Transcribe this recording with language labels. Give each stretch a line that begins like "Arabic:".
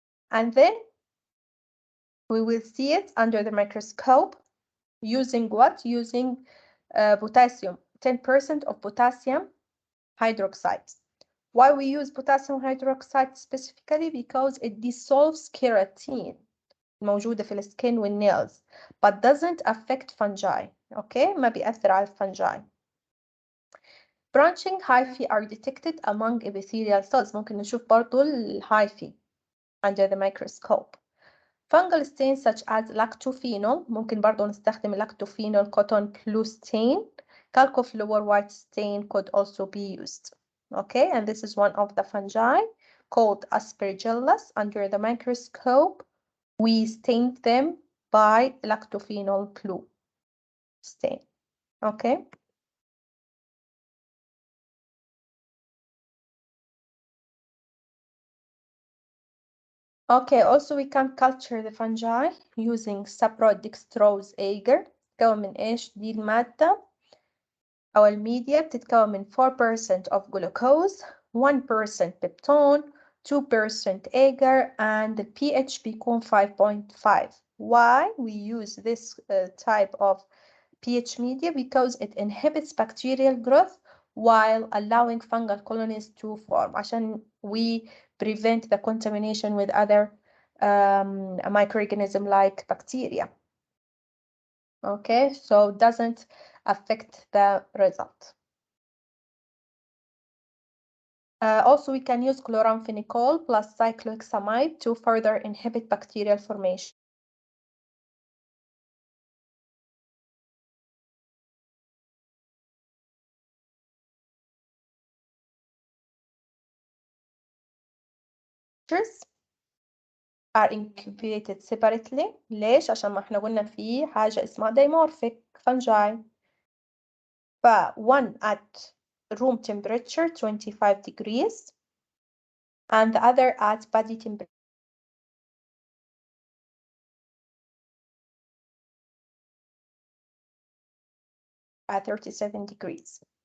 English: And then we will see it under the microscope using what? Using potassium, 10% of potassium hydroxide. Why we use potassium hydroxide specifically? Because it dissolves keratin
Arabic: موجودة في السكين
English: والnails but doesn't affect fungi.
Arabic: Okay, ما بيأثر على الفنجاي.
English: Branching hyphae are detected among epithelial cells.
Arabic: ممكن نشوف برضو الhyphae
English: under the microscope. Fungal stains such as lactophenol
Arabic: ممكن برضو نستخدم
English: lactophenol cotton blue stain. Calcofluor white stain could also be used. Okay, and this is one of the fungi called Aspergillus. Under the microscope, we stained them by lactophenol blue stain. Okay. Okay, also we can culture the fungi using saprodextrose agar.
Arabic: تتكون من ايش؟ دي المادة أو الميديا بتتكون من
English: 4% of glucose, 1% peptone, 2% agar, and the pH
Arabic: بيكون 5.5.
English: Why we use this type of pH media? Because it inhibits bacterial growth while allowing fungal colonies to form.
Arabic: عشان
English: we prevent the contamination with other microorganisms like bacteria. Okay, so it doesn't affect the result. Also, we can use chloramphenicol plus cyclohexamide to further inhibit bacterial formation. are incubated separately.
Arabic: ليش؟ عشان ما احنا قلنا في حاجة اسمها dimorphic fungi.
English: ف one at room temperature 25 degrees and the other at body temperature at 37 degrees.